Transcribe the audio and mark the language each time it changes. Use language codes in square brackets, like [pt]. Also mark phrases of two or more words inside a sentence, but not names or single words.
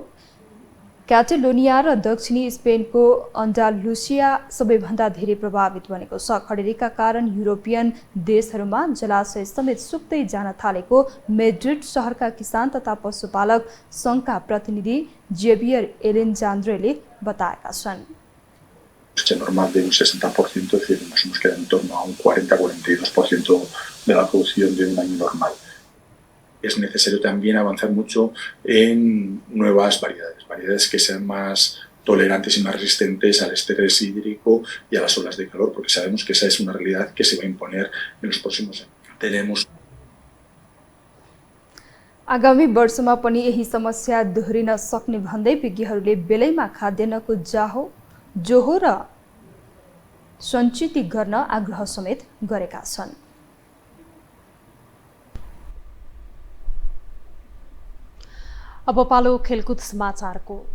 [ne] क्याटेलोनिया र दक्षिणी स्पेनको अन्डालुसिया सबैभन्दा धेरै प्रभावित बनेको छ। खडेरीका कारण युरोपियन देशहरूमा जलाशय समेत सुक्दै जान थालेको मेड्रिड शहरका किसान तथा पशुपालक सङ्घका प्रतिनिधि जेभियर एलेन्जान्द्रेले बताएका छन्। [es] normal de un 60%, es decir, nos hemos quedado en torno a un 40-42% de la producción de un año normal. Es necesario también avanzar mucho en nuevas variedades que sean más tolerantes y más resistentes al estrés hídrico y a las olas de calor, porque sabemos que esa es una realidad que se va a imponer en los próximos años. Tenemos [ne] आगामी वर्षमा पनि यही समस्या दोहोरिन सक्ने भन्दै विज्ञहरूले बेलैमा खाद्यान्नको जोहो र सञ्चित गर्न आग्रह समेत गरेका छन्। अब पालो खेलकुद समाचारको।